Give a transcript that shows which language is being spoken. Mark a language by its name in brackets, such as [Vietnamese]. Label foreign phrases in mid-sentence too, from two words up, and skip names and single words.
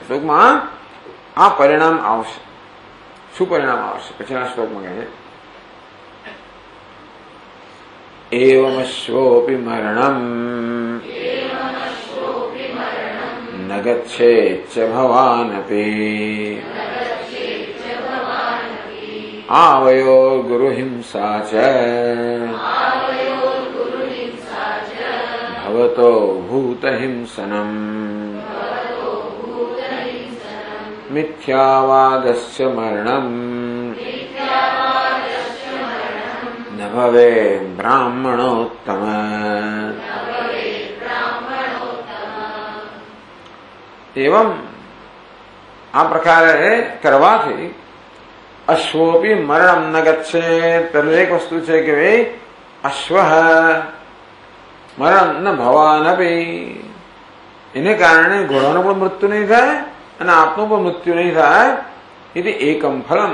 [Gujarati] ટૂંકમાં આ પરિણામ આવશે. શું પરિણામ આવશે? પછીના શ્લોકમાં કહે છે [Sanskrit] એવમશ્વોપી મરણમ ન ગચ્છેચ્ચ ભવાનપી आवयो गुरु हिंसा च भवतो भूत हिंसनम् मिथ्यावादस्य मरणम् न भवे ब्राह्मणोत्तम. एवं [Gujarati] આ પ્રકારે કરવાથી [Sanskrit] અશ્વોપી મરણમ ન ગચ્છેત. [Gujarati] પહેલું એક વસ્તુ છે કે ભાઈ [Sanskrit] અશ્વ મરણ ન ભવાનપી, [Gujarati] એને કારણે ઘોડાનું પણ મૃત્યુ નહીં થાય અને આપનું પણ મૃત્યુ નહીં થાય. એટલે [Sanskrit] એકમ ફલમ.